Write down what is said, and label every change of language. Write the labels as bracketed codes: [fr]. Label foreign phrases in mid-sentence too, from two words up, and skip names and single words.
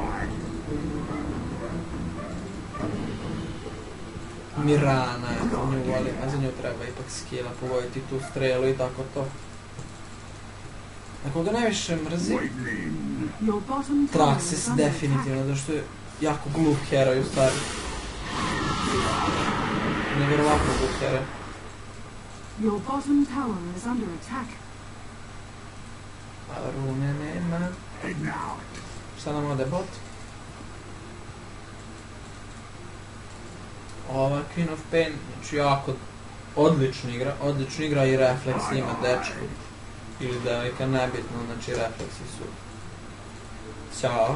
[sr] Mirana, ja nju volim, a za nju treba ipak skilla, pogoditi tu strelu i tako to. Na koga najviše mrzi? Traxxas definitivno, zato što je jako glup heroj u stvari. Nevjerovatno glup heroj. [en] Your bottom tower is under attack. [sr] A rune nema. [en] Head now. [sr] Šta nam ode bot? Ova Queen of Pain, znači jako odlično igra i refleks ima dečko. Ili devojka, nebitno, znači refleksi su. Ćao.